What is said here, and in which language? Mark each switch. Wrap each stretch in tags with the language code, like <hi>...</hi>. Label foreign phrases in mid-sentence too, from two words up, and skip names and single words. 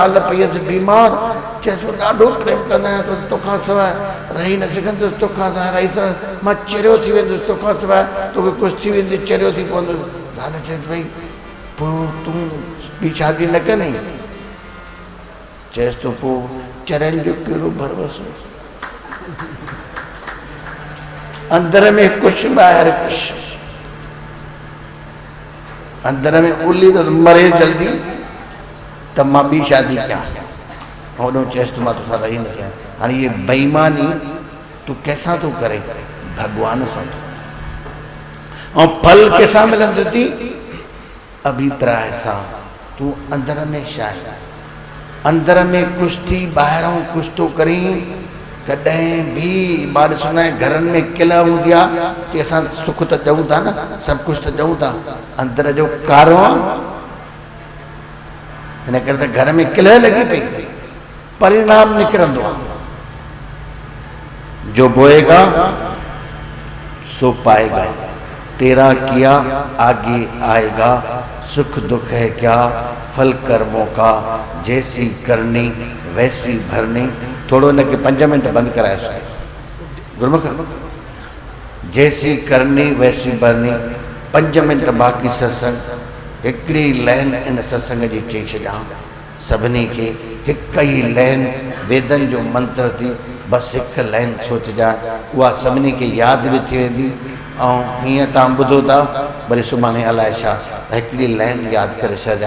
<sd>ज़ाल पई अचे बीमार, चएसि पियो ॾाढो प्रेम कंदा आहियां, तोखां सवाइ रही न सघंदुसि, तोखां सवाइ रही मां चरियो थी वेंदुसि, तोखां सवाइ तोखे कुझु थी वेंदी, चरियो थी पवंदुसि। ज़ाल चएसि भई पोइ तूं ॿी शादी न कंदी? चएसि थो पोइ चरियनि जो कहिड़ो भरवसो, अंदर में कुझु ॿाहिरि कुझु। अंदर में उली तो मरे जल्दी, तब मां ॿी शादी कयां। होॾो चएसि तो मां तोसां रही न सघां। हाणे ये बेईमानी तूं कंहिंसां थो करे? भगवान सां। ऐं फल कंहिंसां मिलंदो थी? अभिप्राय सां। तूं अंदर में छा आहे? अंदर में कुझु थी, ॿाहिरों कुझु थो करी। कॾहिं बि मां ॾिसंदो आहियां घरनि में किल हूंदी आहे, की असां सुख त ॾियूं था न, सभु कुझु त ॾियूं था, अंदर जो कारो आहे। हिन करे त घर में किल लॻी पई, परिणाम निकिरंदो आहे।</sd> <hi>जो बोएगा सो पाएगा, तेरा किया आगे आएगा। सुख दुख है क्या, फल कर्मों का, जैसी करनी वैसी भरनी।</hi> <sd>थोड़ो इनके 5 मिनट बंद कराए गुरमुख।</sd> <hi>जैसी करनी वैसी भरनी।</hi> <sd>5 मिनट बाक़ी सत्संग। हिकिड़ी लाइन इन सत्संग जी चई छॾियां सभिनी खे। हिकु ई लाइन वेदन जो मंत्र थी, बसि हिकु लाइन सोचजा, उहा सभिनी खे यादि बि थी वेंदी। ऐं हीअं तव्हां ॿुधो था, वरी सुभाणे अलाए छा, हिकिड़ी लाइन यादि करे छॾिया।</sd>